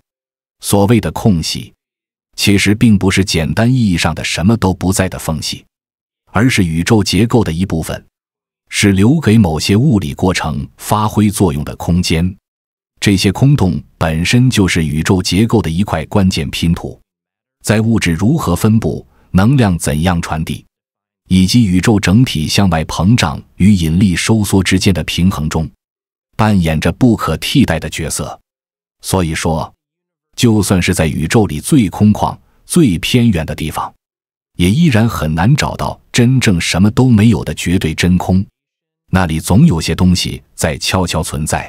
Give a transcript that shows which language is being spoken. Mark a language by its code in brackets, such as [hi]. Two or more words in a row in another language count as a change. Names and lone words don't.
[zh] 所謂的空隙，其實並不是簡單意義上的什麼都不在的縫隙，而是宇宙結構的一部分，是留給某些物理過程發揮作用的空間。這些空洞本身就是宇宙結構的一塊關鍵拼圖，在物質如何分布、能量怎樣傳遞，以及宇宙整體向外膨脹與引力收縮之間的平衡中，扮演着不可替代的角色。所以說，就算是在宇宙裡最空曠、最偏遠的地方，也依然很難找到真正什麼都沒有的絕對真空，那裡總有些東西在悄悄存在。